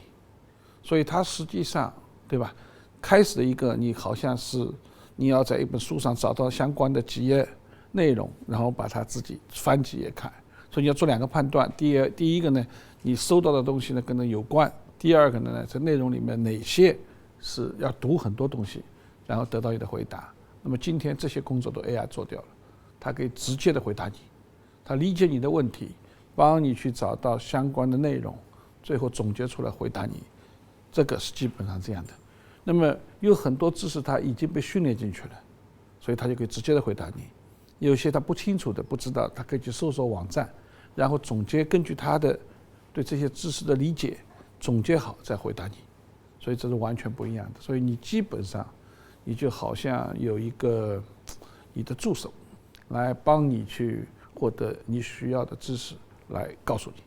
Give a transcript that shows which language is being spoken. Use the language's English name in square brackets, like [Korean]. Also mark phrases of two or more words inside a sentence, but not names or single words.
[Chinese] 所以它實際上，對吧？開始的一個你好像是你要在一本書上找到相關的幾頁內容，然後把它自己翻幾頁看。所以你要做兩個判斷，第一個呢，你搜到的東西呢跟它有關；第二個呢，這內容裡面哪些是要讀很多東西，然後得到你的回答。那麼今天這些工作都 AI 做掉了，它可以直接的回答你，它理解你的問題，幫你去找到相關的內容，最後總結出來回答你。這個是基本上這樣的。那麼有很多知識它已經被訓練進去了，所以它就可以直接的回答你。有些他不清楚的、不知道，他可以去搜索網站，然後總結，根據他的對這些知識的理解，總結好再回答你。所以這是完全不一樣的。所以你基本上，你就好像有一個你的助手，來幫你去獲得你需要的知識，來告訴你。